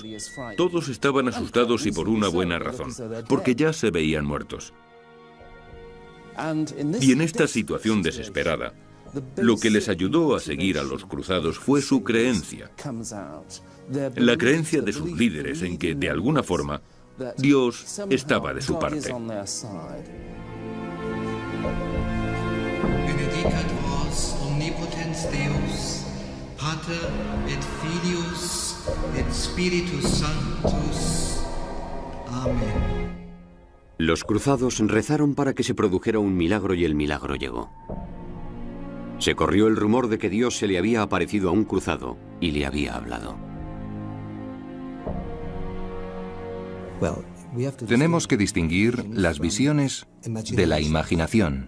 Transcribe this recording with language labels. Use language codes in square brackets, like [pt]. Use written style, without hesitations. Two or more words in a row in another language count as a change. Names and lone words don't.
[es] Todos estaban asustados y por una buena razón, porque ya se veían muertos. Y en esta situación desesperada, lo que les ayudó a seguir a los cruzados fue su creencia. La creencia de sus líderes en que, de alguna forma, Dios estaba de su parte. [la] Benedicat vos omnipotens Deus, Pater et Filius et Spiritus Sanctus. [es] Amén. Los cruzados rezaron para que se produjera un milagro y el milagro llegó. Se corrió el rumor de que Dios se le había aparecido a un cruzado y le había hablado. Tenemos que distinguir las visiones de la imaginación.